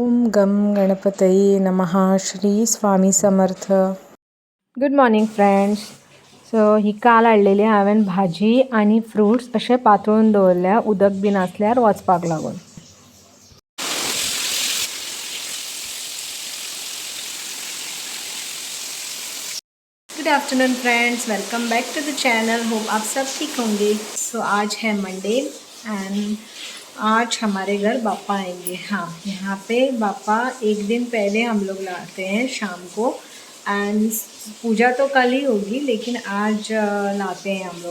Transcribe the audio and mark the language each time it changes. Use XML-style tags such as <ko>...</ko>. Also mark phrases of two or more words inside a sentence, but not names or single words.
<sa>गम गणपतये नमः. श्री स्वामी समर्थ.</sa> <en>Good morning friends.</en> <kok>सो ही काल हाडलेली हांवें भाजी आनी फ्रुट्स अशें पातळून दवरल्या उदक बी नासल्यार वचपाक लागून.</kok> <en>Good afternoon friends, welcome back to the channel.</en> <hi>होप आप सब ठीक होंगे. सो आज है मंडे एंड आज हमारे घर बापा आएंगे. हाँ, यहाँ पे बापा एक दिन पहले हम लोग लाते हैं शाम को एंड पूजा तो कल ही होगी लेकिन आज लाते हैं हम लोग.</hi>